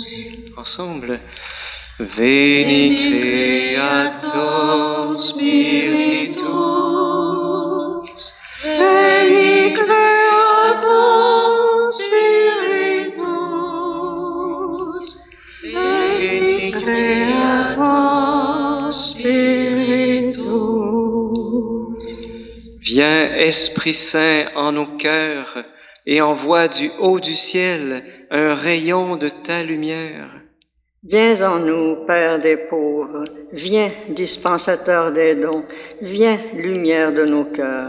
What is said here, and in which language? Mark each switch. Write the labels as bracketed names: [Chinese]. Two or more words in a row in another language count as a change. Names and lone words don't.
[Latin] Ensemble. Veni Creator Spiritus, Veni Creator Spiritus, Veni Creator Spiritus. [French] Viens, Esprit Saint, en nos cœurs et envoie du haut du ciel un rayon de ta lumière. Viens en nous, Père des pauvres, viens, dispensateur des dons, viens, lumière de nos cœurs.